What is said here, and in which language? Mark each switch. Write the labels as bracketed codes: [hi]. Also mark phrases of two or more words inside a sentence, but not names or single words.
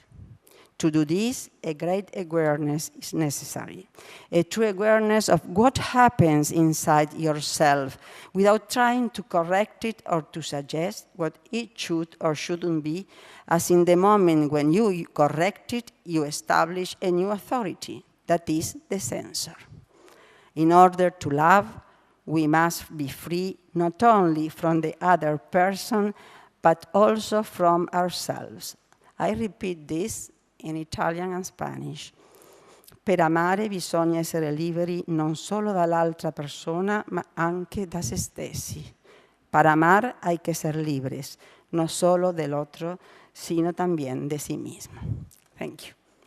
[en] To do this, a great awareness is necessary, a true awareness of what happens inside yourself without trying to correct it or to suggest what it should or shouldn't be, as in the moment when you correct it, you establish a new authority, that is the censor. In order to love, we must be free not only from the other person, but also from ourselves. I repeat this in Italian and Spanish. [it] Per amare bisogna essere liberi non solo dall'altra persona, ma anche da se stessi. [es] Para amar hay que ser libres, no solo del otro, sino también de sí mismo. [en] Thank you.